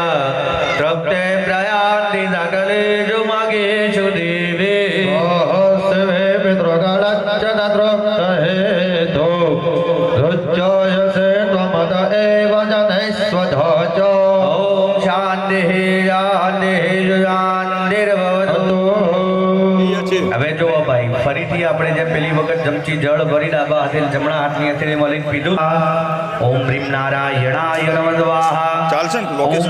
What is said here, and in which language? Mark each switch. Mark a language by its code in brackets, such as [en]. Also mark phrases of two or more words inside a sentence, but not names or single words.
[sa] तृप्ते प्रयान्ति सकलेषु मगेषु देवे सहस्वे पितृगणश्च ततृप्तहेतो रुच्यसे त्वमत एव जनैस्वधाच ॐ शान्तिः शान्तिः शान्तिर्भवतु [gu] હવે જો ભાઈ ફરીથી આપણે જે પેલી વખત જમચી જળ ભરી ડાબા હાથે જમણા હાથની હથેળીમાં લઈને પીધું [sa] ॐ ह्रीं नारायणाय नमः स्वाहा [gu] ચાલશે ને [sa] ઓમ [gu] લોકેશન